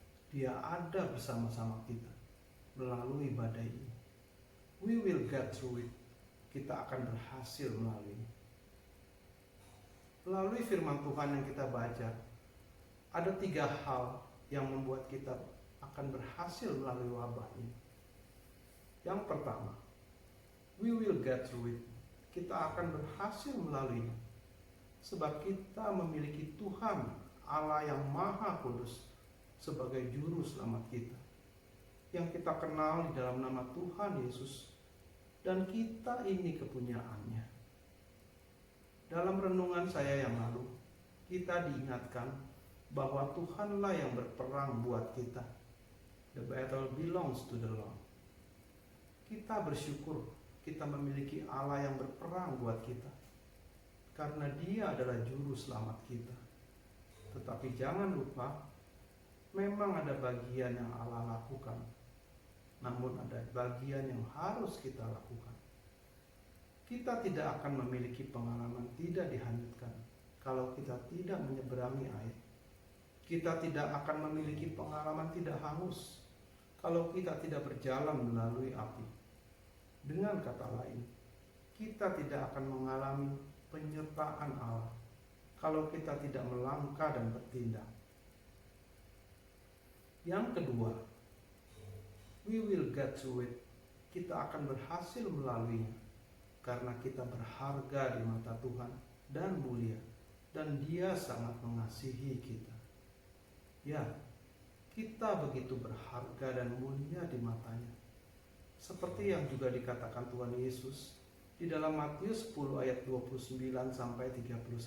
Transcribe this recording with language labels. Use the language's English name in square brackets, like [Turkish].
[Indonesian] Dia ada bersama-sama kita melalui badai ini. [English] We will get through it. [Indonesian] Kita akan berhasil melaluinya. Melalui firman Tuhan yang kita baca, ada 3 hal yang membuat kita akan berhasil melalui wabah ini. Yang pertama, [English] we will get through it. [Indonesian] Kita akan berhasil melaluinya, sebab kita memiliki Tuhan Allah yang Maha Kudus sebagai juru selamat kita, yang kita kenal di dalam nama Tuhan Yesus, dan kita ini kepunyaannya. Dalam renungan saya yang lalu, kita diingatkan bahwa Tuhanlah yang berperang buat kita. [English] The battle belongs to the Lord. [Indonesian] Kita bersyukur kita memiliki Allah yang berperang buat kita, karena Dia adalah juru selamat kita. Tetapi jangan lupa, memang ada bagian yang Allah lakukan, namun ada bagian yang harus kita lakukan. Kita tidak akan memiliki pengalaman tidak dihanyutkan kalau kita tidak menyeberangi air. Kita tidak akan memiliki pengalaman tidak hangus kalau kita tidak berjalan melalui api. Dengan kata lain, kita tidak akan mengalami penyertaan Allah kalau kita tidak melangkah dan bertindak. Yang kedua, [English] we will get through it. [Indonesian] Kita akan berhasil melaluinya karena kita berharga di mata Tuhan dan mulia, dan Dia sangat mengasihi kita. Ya, kita begitu berharga dan mulia di matanya, seperti yang juga dikatakan Tuhan Yesus di dalam Matius 10 ayat 29 sampai 31.